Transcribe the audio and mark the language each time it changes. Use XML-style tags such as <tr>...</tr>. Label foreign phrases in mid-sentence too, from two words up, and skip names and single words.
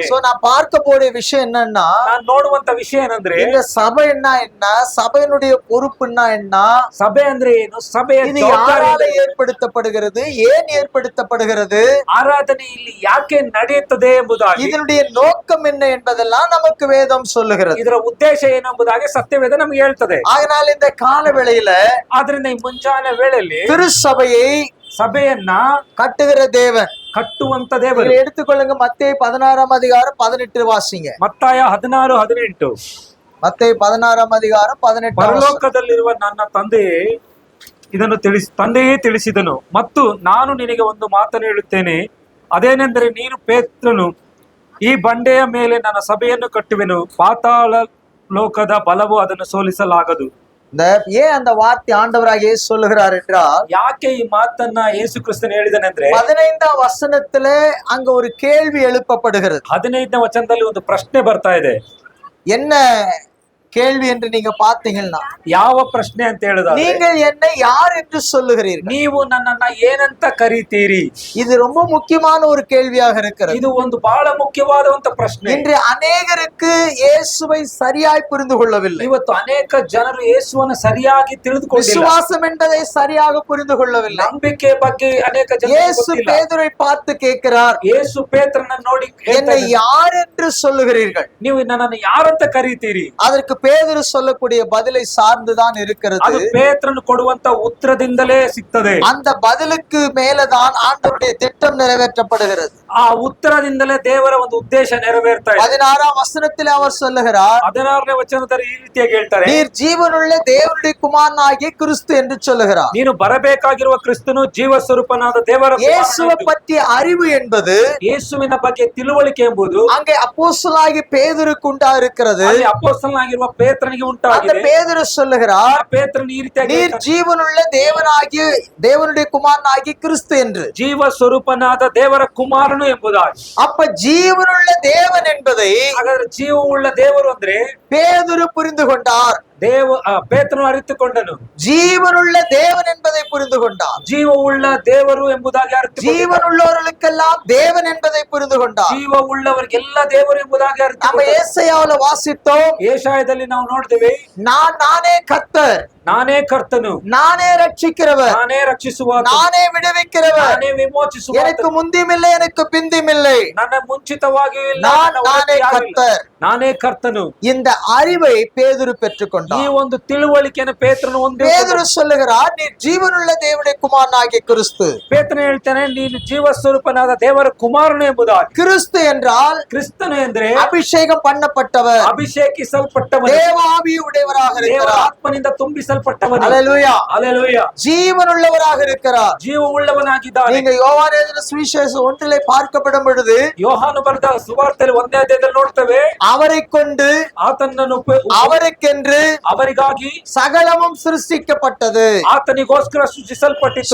<ta>சோ நான் பார்க்க போற விஷயம் என்னன்னா,</ta> <kn>ನಾನು ನೋಡುವಂತ ವಿಷಯ ಏನಂದ್ರೆ,</kn> <ta>இந்த சபைன்னா என்ன, சபையினுடைய பொறுப்புன்னா என்ன,</ta> <kn>ಸಭೆ ಅಂದ್ರೆ ಏನು, ಸಭೆಯ</kn> <ta>இது யாரால ஏற்படுத்தப்படுகிறது, ஏன் ஏற்படுத்தப்படுகிறது,</ta> <kn>ಆರಾಧನೆ ಇಲ್ಲಿ ಯಾಕೆ ನಡೆಯುತ್ತದೆ ಎಂಬುದಾಗಿ,</kn> <ta>இதனுடைய நோக்கம் என்ன என்பதெல்லாம் நமக்கு வேதம் சொல்லுகிறது.</ta> <kn>ಇದರ ಉದ್ದೇಶ ಏನೆಂಬುದಾಗಿ ಸತ್ಯವೇದ ನಮ್ಗೆ ಹೇಳ್ತದೆ.</kn> <ta>அதனால் இந்த கால வேளையில</ta> <kn>ಆದ್ರಿಂದ ಈ ಮುಂಜಾನೆ ವೇಳೆಯಲ್ಲಿ</kn> <ta>திருச்சபையை</ta> <kn>ಸಭೆಯನ್ನ</kn> <ta>கட்டுகிற தேவன்.</ta> <kn>ಕಟ್ಟುವಂತ ದೇವರು.</kn> <ta>இதை எடுத்துக்கொள்ளுங்க, மத்தேயு 16ஆம் அதிகாரம் 18 வாசிங்க.</ta> <kn>ಮತ್ತಾಯ 16:18.</kn> <ta>மத்தேயு 16ஆம் அதிகாரம் 18.</ta> <kn>ಪರಲೋಕದಲ್ಲಿರುವ ನನ್ನ ತಂದೆಯೇ ಇದನ್ನು ತಂದೆಯೇ ತಿಳಿಸಿದನು ಮತ್ತು ನಾನು ನಿನಗೆ ಒಂದು ಮಾತನ್ನು ಹೇಳುತ್ತೇನೆ, ಅದೇನೆಂದರೆ ನೀನು ಪೇತ್ರನು, ಈ ಬಂಡೆಯ ಮೇಲೆ ನನ್ನ ಸಭೆಯನ್ನು ಕಟ್ಟುವೆನು, ಪಾತಾಳ ಲೋಕದ ಬಲವು ಅದನ್ನು ಸೋಲಿಸಲಾಗದು.</kn> <ta>ஏன் அந்த வார்த்தை ஆண்டவராக இயேசு சொல்லுகிறார் என்றால்,</ta> <kn>ಯಾಕೆ ಈ ಮಾತನ್ನ ಯೇಸು ಕ್ರಿಸ್ತನ್ ಹೇಳಿದನೆಂದ್ರೆ</kn> <ta>15ஆம் வசனத்துல அங்க ஒரு கேள்வி எழுப்பப்படுகிறது.</ta> <kn>15ನೇ ವಚನದಲ್ಲಿ ಒಂದು ಪ್ರಶ್ನೆ ಬರ್ತಾ ಇದೆ.</kn> <ta>என்ன கேள்வி என்று நீங்க பாத்தீங்கன்னா,</ta> <kn>ಯಾವ ಪ್ರಶ್ನೆ ಅಂತ ಹೇಳಿದ್ರೆ,</kn> <ta>நீங்கள் என்னை யார் என்று சொல்லுகிறீர்கள்?</ta> <kn>ನೀವು ನನ್ನನ್ನ ಏನಂತ ಕರೀತೀರಿ?</kn> <ta>இது ரொம்ப முக்கியமான ஒரு கேள்வியாக இருக்கிறது.</ta> <kn>ಇದು ಒಂದು ಬಹಳ ಮುಖ್ಯವಾದಂತ ಪ್ರಶ್ನೆ.</kn> <ta>இன்று அநேகருக்கு இயேசுவை சரியாய் புரிந்து கொள்ளவில்லை.</ta> <kn>ಇವತ್ತು ಅನೇಕ ಜನರು ಯೇಸುವನ್ನು ಸರಿಯಾಗಿ ತಿಳಿದುಕೊಂಡಿಲ್ಲ.</kn> <ta>விசுவாசம் என்பதை சரியாக புரிந்து கொள்ளவில்லை.</ta> <kn>ನಂಬಿಕೆ ಬಗ್ಗೆ ಅನೇಕ ಜನರು</kn> <ta>இயேசு</ta> <kn>ಗೊತ್ತಿಲ್ಲ.</kn> <ta>பேதுரை பார்த்து கேட்கிறார்,</ta> <kn>ಯೇಸು ಪೇತ್ರನ ನೋಡಿ</kn> <ta>என்னை யார் என்று சொல்லுகிறீர்கள்?</ta> <kn>ನೀವು ನನ್ನನ್ನು ಯಾರಂತ ಕರೀತೀರಿ?</kn> <ta>அதற்கு பேதுரு சொல்லக்கூடிய பதிலை சார்ந்துதான் இருக்கிறது.</ta> <kn>ಅದು ಪೇತ್ರನು ಕೊಡುವಂತ ಉತ್ತರದಿಂದಲೇ ಸಿಗ್ತದೆ.</kn> <ta>அந்த பதிலுக்கு மேலதான் ஆண்டவருடைய திட்டம் நிறைவேற்றப்படுகிறது.</ta> <kn>ಆ ಉತ್ತರದಿಂದಲೇ ದೇವರ ಒಂದು ಉದ್ದೇಶ ನೆರವೇರ್ತಾ ಇದೆ.</kn> <ta>16ஆம் வசனத்தில் அவர் சொல்லுகிறார்,</ta> <kn>16ನೇ ವಚನದಲ್ಲಿ ಈ ರೀತಿಯಾಗಿ ಹೇಳ್ತಾರೆ,</kn> <ta>நீர் ஜீவனுள்ள தேவனுடைய குமாரனாகிய கிறிஸ்து என்று சொல்லுகிறார்.</ta> <kn>ನೀನು ಬರಬೇಕಾಗಿರುವ ಕ್ರಿಸ್ತನು ಜೀವ ಸ್ವರೂಪನಾದ ದೇವರ</kn> <ta>இயேசுவை பற்றிய அறிவு என்பது,</ta> <kn>ಯೇಸುವಿನ ಬಗ್ಗೆ ತಿಳುವಳಿಕೆ ಎಂಬುದು</kn> <ta>அங்கே அப்போஸ்தலனாகிய பேதுருக்கு உண்டா இருக்கிறது.</ta> <kn>ಅಲ್ಲಿ ಅಪೊಸ್ತಲನಾಗಿರುವ ಪೇತ್ರನಿಗೆ</kn> <ta>அந்த</ta> <kn>ಉಂಟಾಗಿದೆ.</kn> <ta>பேதுரு சொல்லுகிறார்,</ta> <kn>ಪೇತ್ರನು ಈ ರೀತಿಯಾಗಿ</kn> <ta>நீர் ஜீவனுள்ள தேவனுடைய குமாரனாகிய கிறிஸ்து என்று.</ta> <kn>ಜೀವ ಸ್ವರೂಪನಾದ ದೇವರ ಕುಮಾರನು ಎಂಬುದಾಗಿ.</kn> <ta>அப்ப ஜீவனுள்ள தேவன் என்பதை</ta> <kn>ಹಾಗಾದ್ರೆ ಜೀವವುಳ್ಳ ದೇವರು ಅಂದ್ರೆ</kn> <ta>பேதுரு புரிந்து கொண்டார்.</ta> <kn>ಪೇತ್ರನು ಅರಿತುಕೊಂಡನು.</kn> <ta>ஜீவனுள்ள தேவன் என்பதை புரிந்து கொண்டார்.</ta> <kn>ಜೀವವುಳ್ಳ ದೇವರು ಎಂಬುದಾಗಿ ಅರಿತು,</kn> <ta>ஜீவனுள்ளவர்களுக்கெல்லாம் தேவன் என்பதை புரிந்து கொண்டார்.</ta> <kn>ಜೀವವುಳ್ಳವರಿಗೆಲ್ಲ ದೇವರು ಎಂಬುದಾಗಿ ಅರಿತು.</kn> <ta>நம்ம ஏசாயாவுல வாசித்தோம்,</ta> <kn>ಏಷಾಯದಲ್ಲಿ ನಾವು ನೋಡ್ತೇವೆ,</kn> <ta>நானே கர்த்தர்,</ta> <kn>ನಾನೇ ಕರ್ತನು,</kn> <ta>நானே ரட்சிக்கிறவர்,</ta> <kn>ನಾನೇ ರಕ್ಷಿಸುವ,</kn> <ta>நானே விடுவிக்கிறவர்,</ta> <kn>ನಾನೇ ವಿಮೋಚಿಸುವ,</kn> <ta>எனக்கு முந்தியுமில்லை எனக்கு பிந்தியுமில்லை,</ta> <kn>ನನ್ನ ಮುಂಚಿತವಾಗಿಯೂ ಇಲ್ಲ,</kn> <ta>நான் நானே கர்த்தர்.</ta> <kn>ನಾನೇ ಕರ್ತನು.</kn> <ta>இந்த அறிவை பேதுரு பெற்றுக்கொண்டார்.</ta> <kn>ಈ ಒಂದು ತಿಳುವಳಿಕೆಯನ್ನು ಪೇತ್ರನು ಹೊಂದಿ,</kn> <ta>பேதுரு சொல்லுகிறார், நீ ஜீவனுள்ள தேவனுடைய குமாரனாகிய கிறிஸ்து.</ta> <kn>ಪೇತ್ರನು ಹೇಳ್ತಾನೆ, ನೀನು ಜೀವ ಸ್ವರೂಪನಾದ ದೇವರ ಕುಮಾರನು ಎಂಬುದಾಗಿ.</kn> <ta>கிறிஸ்து என்றால்</ta> <kn>ಕ್ರಿಸ್ತನು ಎಂದ್ರೆ</kn> <ta>அபிஷேகம் பண்ணப்பட்டவர்,</ta> <kn>ಅಭಿಷೇಕಿಸಲ್ಪಟ್ಟವನು,</kn> <ta>தேவாவி உடையவராக</ta> <kn>ದೇವರ</kn> <ta>இருக்கிறார்.</ta> <kn>ಆತ್ಮನಿಂದ ತುಂಬಿಸಲ್ಪಟ್ಟವನು.</kn> <ta>அல்லேலூயா.</ta> <kn>ಹಲ್ಲೆಲೂಯಾ.</kn> <ta>ஜீவனுள்ளவராக இருக்கிறார்.</ta> <kn>ಜೀವವುಳ್ಳವನಾಗಿದ್ದಾನೆ.</kn> <ta>நீங்க யோவான் எழுதின சுவிசேஷம் 1 பார்க்கப்படும் பொழுது</ta> <kn>ಯೋಹಾನು ಬರೆದ ಸುವಾರ್ತೆಯಲ್ಲಿ 1ನೇ ಅಧ್ಯಾಯದಲ್ಲಿ ನೋಡ್ತೇವೆ,</kn> <ta>அவரை கொண்டு</ta> <kn>ಆತನನ್ನು</kn> <ta>அவருக்கென்று</ta> <kn>ಅವರಿಗಾಗಿ</kn> <ta>சகலமும் சிருஷ்டிக்கப்பட்டது.</ta> <kn>ಆತನಿಗೋಸ್ಕರ ಸೃಷ್ಟಿಸಲ್ಪಟ್ಟಿತು.</kn>